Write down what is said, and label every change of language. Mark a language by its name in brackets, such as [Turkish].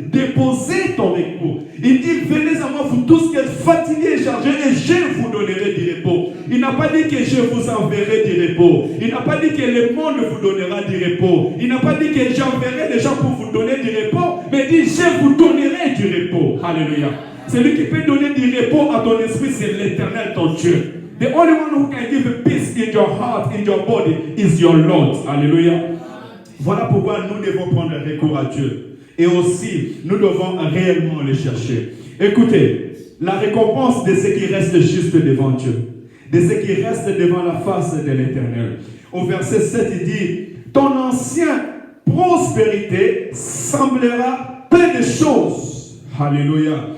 [French] Déposer ton recours. Il dit, venez à moi, vous tous qui êtes fatigués et chargés, et je vous donnerai du repos. Il n'a pas dit que je vous enverrai du repos. Il n'a pas dit que le monde vous donnera du repos. Il n'a pas dit que j'enverrai des gens pour vous donner du repos, mais il dit, je vous donnerai du repos. Alléluia. Celui qui peut donner du repos à ton esprit, c'est l'Éternel, ton Dieu. [English] The only one who can give a peace in your heart, in your body, is your Lord. [French] Alléluia. Voilà pourquoi nous devons prendre recours à Dieu. Et aussi, nous devons réellement le chercher. Écoutez, la récompense de ceux qui restent juste devant Dieu, de ceux qui restent devant la face de l'Éternel. Au verset 7, il dit, ton ancienne prospérité semblera peu de choses. Alléluia.